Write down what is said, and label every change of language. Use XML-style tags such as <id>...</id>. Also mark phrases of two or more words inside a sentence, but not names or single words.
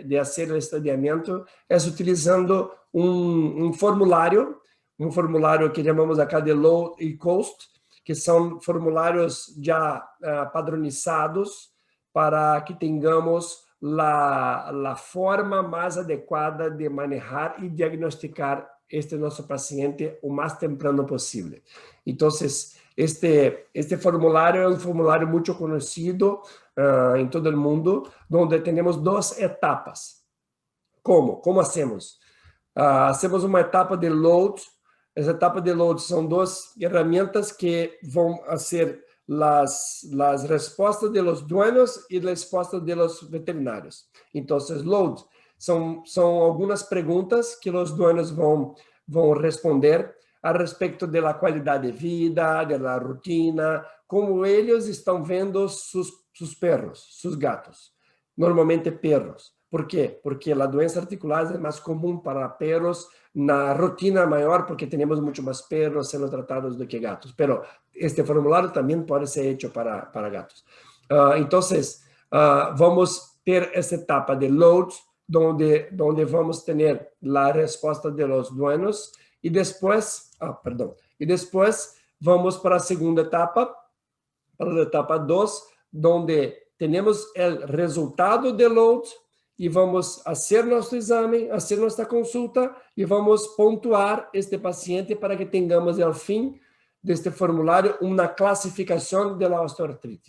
<pt>fazer o estadiamento é utilizando um formulário que chamamos acá de low e cost, que são formulários já padronizados para que tenhamos a forma mais adequada de manejar e diagnosticar este nosso paciente o mais temprano possível. Então, este formulário é um formulário muito conhecido em todo o mundo, onde temos duas etapas.</pt> <es>Como hacemos?</es> <pt>Hacemos uma etapa de load. Essa etapa de load são duas ferramentas que vão ser as respostas</pt> <es>de los dueños</es> <pt>e as respostas</pt> <es>de los</es> <pt>veterinários. Então, load são algumas perguntas que os dueños vão responder a respeito da qualidade de vida, da rotina, como eles estão vendo seus perros, seus gatos, normalmente perros. Por quê? Porque a doença articular é mais comum para perros na rotina maior, porque temos muito mais perros sendo tratados do que gatos. Mas este formulário também pode ser feito para gatos. Então, vamos ter essa etapa de load, onde vamos ter a resposta</pt> <es>de los dueños,</es> <pt>e depois, vamos para a segunda etapa, para a etapa 2, onde temos o resultado de load, e vamos fazer nosso exame, fazer nossa consulta, e vamos pontuar este paciente para que tenhamos, ao fim deste formulário, uma classificação da osteoartrite.</pt>